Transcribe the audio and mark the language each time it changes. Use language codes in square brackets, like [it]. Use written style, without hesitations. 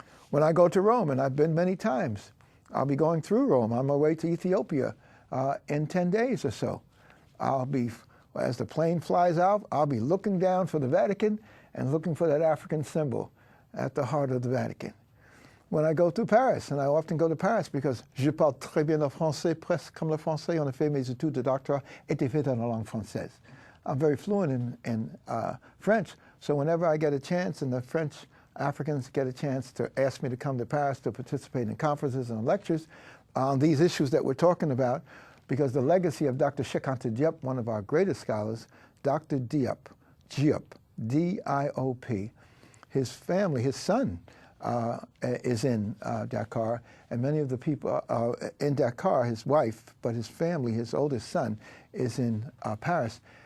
[en] When I go to Rome, and I've been many times, I'll be going through Rome on my way to Ethiopia in 10 days or so. I'll be As the plane flies out, I'll be looking down for the Vatican and looking for that African symbol at the heart of the Vatican. When I go to Paris, and I often go to Paris because [fr] je parle très bien le français, presque comme le français. En effet, mes études de doctorat étaient faites en langue française. [en] I'm very fluent in French, so whenever I get a chance and the French Africans get a chance to ask me to come to Paris to participate in conferences and lectures on these issues that we're talking about, because the legacy of Dr. Cheikh Anta Diop, one of our greatest scholars, Dr. Diop, D-I-O-P, his family, his son, is in Dakar, and many of the people in Dakar, his wife, but his family, his oldest son, is in Paris.